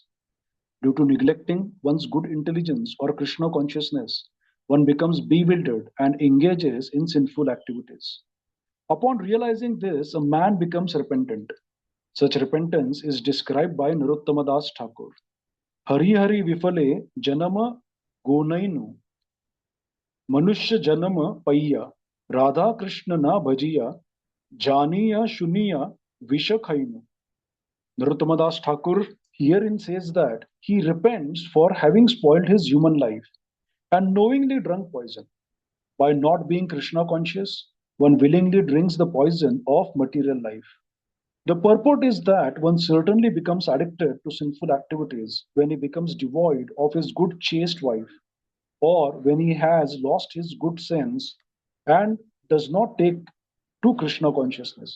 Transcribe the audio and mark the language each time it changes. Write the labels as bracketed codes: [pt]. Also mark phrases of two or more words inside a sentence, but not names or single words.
[en] Due to neglecting one's good intelligence or Krishna consciousness, one becomes bewildered and engages in sinful activities. Upon realizing this, a man becomes repentant. Such repentance is described by Narottama Das Thakur. [bn] হরি হরি বিফলে জন্ম গোঙাইনু মনুষ্য জন্ম পাইয়া রাধা কৃষ্ণ না ভজিয়া জানিয়া শুনিয়া বিষ খাইনু. [en] Narottam Thakur herein says that he repents for having spoiled his human life and knowingly drunk poison. By not being Krishna conscious, one willingly drinks the poison of material life. The purport is that one certainly becomes addicted to sinful activities when he becomes devoid of his good chaste wife, or when he has lost his good sense and does not take to Krishna consciousness.